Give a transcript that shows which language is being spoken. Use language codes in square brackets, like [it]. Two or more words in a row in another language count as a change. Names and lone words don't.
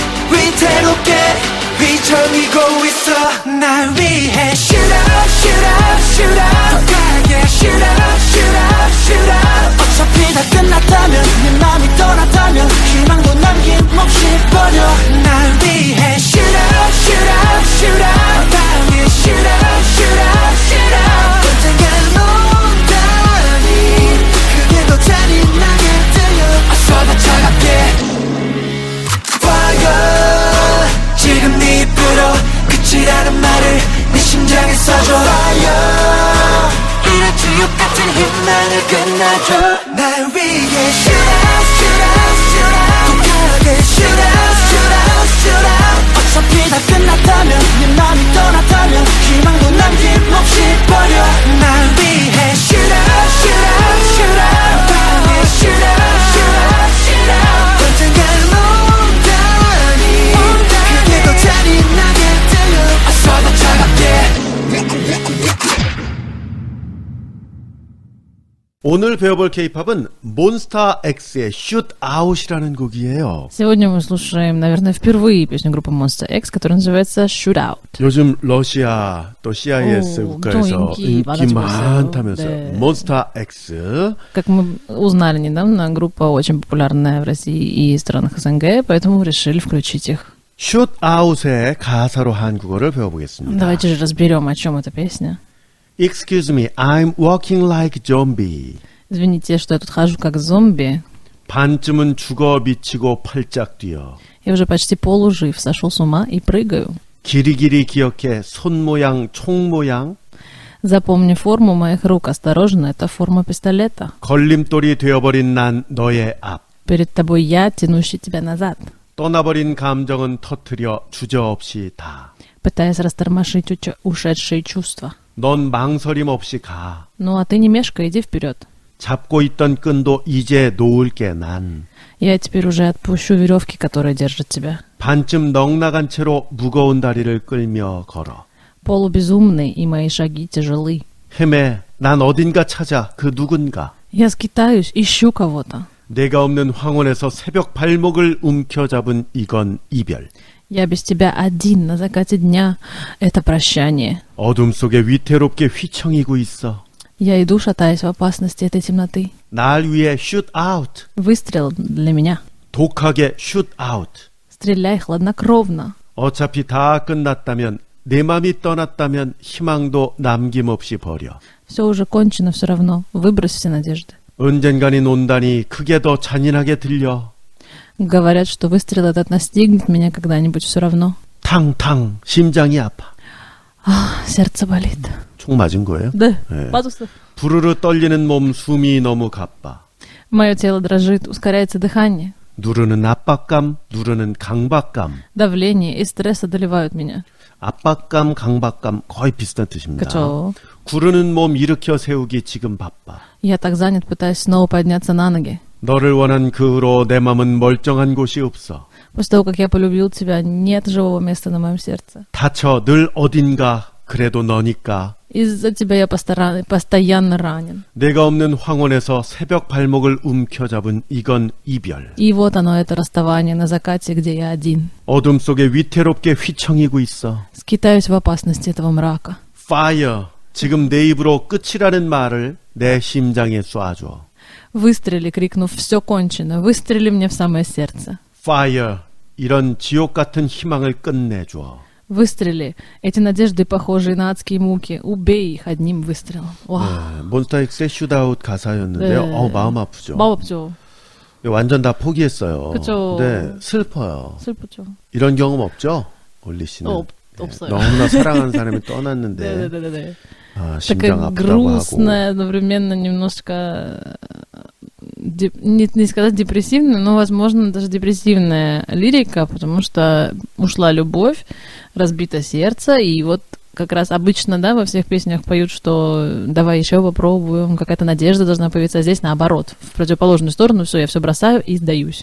[ko] 위태롭게 휘청이고 있어 날 위해 [en] Shoot up, shoot up, shoot up [ko] 더 강하게 [en] Shoot up, shoot up, shoot up [ko] 어차피 다 끝났다면 네 맘이 떠났다면 희망도 남김없이 버려 날 위해 [en] Shoot up, shoot up, shoot up [ko] 더 강하게 [en] Shoot up, shoot up, shoot up [ko] 언젠간 온다니 그게 더 잔인하게 들려 어서 더 차갑게 Fire 지금 네 입으로 끝이라는 말을 내 심장에 써줘 Fire 이런 지옥 같은 희망을 끝내줘 날 위해 [en] Shoot up, shoot up, shoot up [ko] 더 강하게 [en] Shoot up, shoot up, shoot up [ko] 어차피 다 끝났다면 네 맘이 떠났다면 희망도 남김없이 버려 날 위해 [en] Shoot up, shoot up, shoot up [ko] 더 강하게 [en] Shoot up, shoot up, shoot up [ko] 언젠간 온다니 그게 더 잔인하게 들려 어서 더 차갑게 오늘 배워볼 K-팝은 몬스타 X의 Shoot Out이라는 곡이에요. [ru] Сегодня мы слушаем, наверное, впервые песню группы Monster X, которая называется Shoot Out. [ko] 요즘 러시아 또 CIS 오, 국가에서 또 인기 많아지고 많다면서요. 있어요. 네. 몬스타 X. [ru] Как мы узнали недавно, группа очень популярная в России и странах СНГ, поэтому решили включить их. [ko] Shoot Out의 가사로 한국어를 배워보겠습니다. [ru] Давайте же разберем, о чем эта песня. [en] Excuse me, I'm walking like zombie. [ru] Извините, что я тут хожу как зомби. [ko] 반쯤은 죽어 미치고 팔짝 뛰어. [ru] Я уже почти полужив, сошел с ума и прыгаю. [ko] 길이길이 기억해 손 모양, 총 모양. [ru] Запомни форму моих рук, осторожно, это форма пистолета. [ko] 걸림돌이 되어버린 난 너의 앞. [ru] Перед тобой я, тянущий тебя назад. [ko] 떠나버린 감정은 터트려 주저없이 다. [ru] Пытаясь растормошить ушедшие чувства. [ko] 넌 망설임 없이 가. [ru] Ну а ты не мешкай, иди вперед. [ko] 잡고 있던 끈도 이제 놓을게 난. [ru] Я теперь уже отпущу веревки, которые держат тебя. [ko] 반쯤 넉나간 채로 무거운 다리를 끌며 걸어. [ru] Полубезумный, и мои шаги тяжелы. [ko] 헤매, 난 어딘가 찾아 그 누군가. [ru] Я скитаюсь, ищу кого-то. [ko] 내가 없는 황혼에서 새벽 발목을 움켜잡은 이건 이별. [ru] Я без тебя один на закате дня. Это прощание. [ko] 어둠 속에 위태롭게 휘청이고 있어. [ru] Я иду, шатаясь в опасности этой темноты. [ko] 날 위해 [en] shoot out. [ru] Выстрел для меня. [ko] 독하게 [en] shoot out. [ru] Стреляй хладнокровно. [ko] 어차피 다 끝났다면 내 맘이 떠났다면 희망도 남김없이 버려. [ru] Все уже кончено все равно. Выбрось все надежды. [ko] 언젠가는 온다니 그게 더 잔인하게 들려. [ru] Говорят, что выстрел этот настигнет меня когда-нибудь все равно. [ko] 탕탕 심장이 아파. [ru] Сердце болит. [ko] 총 맞은 거예요? [ru] Да, [ko] 네. 맞았어. 부르르 떨리는 몸 숨이 너무 가빠. [ru] Мое тело дрожит, ускоряется дыхание. [ko] 누르는 압박감, 누르는 강박감. [ru] Давление и стресс одолевают меня. [ko] 압박감, 강박감 거의 비슷한 뜻입니다. 그쵸. 구르는 몸 일으켜 세우기 지금 바빠. [ru] Я так занят, пытаясь снова подняться на ноги. [ko] 너를 원한 그 후로 내 맘은 멀쩡한 곳이 없어. [ru] После того, как я полюбил тебя, нет живого места на моем сердце. [ko] 다쳐 늘 어딘가 그래도 너니까. [ru] Из-за тебя я постоянно ранен. [ko] 내가 없는 황혼에서 새벽 발목을 움켜잡은 이건 이별. [ru] И вот оно, это расставание на закате, где я один. [ko] 어둠 속에 위태롭게 휘청이고 있어. [ru] Скитаюсь в опасности этого мрака. [ko] Fire. 지금 내 입으로 끝이라는 말을 내 심장에 쏴줘. [ru] Выстрели, крикнув «все кончено», выстрели мне в самое сердце. [ko] Fire. 이런 지옥 같은 희망을 끝내줘. [ru] Выстрели, эти надежды, похожие на адские муки, убей их одним выстрелом. [ko] 와, 네, 몬스타엑스의 슈다웃 가사였는데요. 네. 마음 아프죠. 마음 아프죠. 완전 다 포기했어요. 그쵸. 네, 슬퍼요. 슬프죠. 이런 경험 없죠? 올리 씨는. 없어요. 너무나 사랑하는 사람이 떠났는데 [ru] Да. [ko] 아, 심장 [ru] Такая [ko] 아프다고 [ru] грустная, [ko] 하고. [ru] одновременно немножко, не сказать депрессивная, но, возможно, даже депрессивная лирика, потому что ушла любовь, разбито сердце, и вот как раз обычно, да, во всех песнях поют, что давай еще попробуем, какая-то надежда должна появиться, а здесь наоборот, в противоположную сторону, все, я все бросаю и сдаюсь.